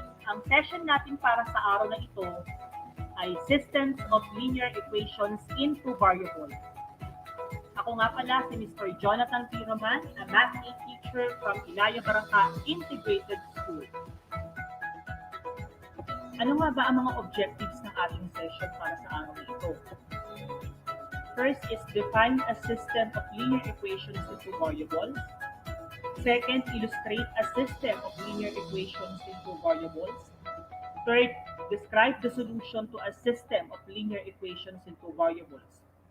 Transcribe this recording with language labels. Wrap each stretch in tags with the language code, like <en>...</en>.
<tl>Ang session natin para sa araw na ito ay Systems of Linear Equations in Two Variables. Ako nga pala si Mr. Jonathan P.</tl> <en>Roman, a Math 8 teacher from Ilaya Barangka Integrated School.</en> <tl>Ano nga ba ang mga objectives ng ating session para sa araw na ito?</tl> <en>First is define a system of linear equations in two variables. Second, illustrate a system of linear equations in two variables. Third, describe the solution to a system of linear equations in two variables.</en>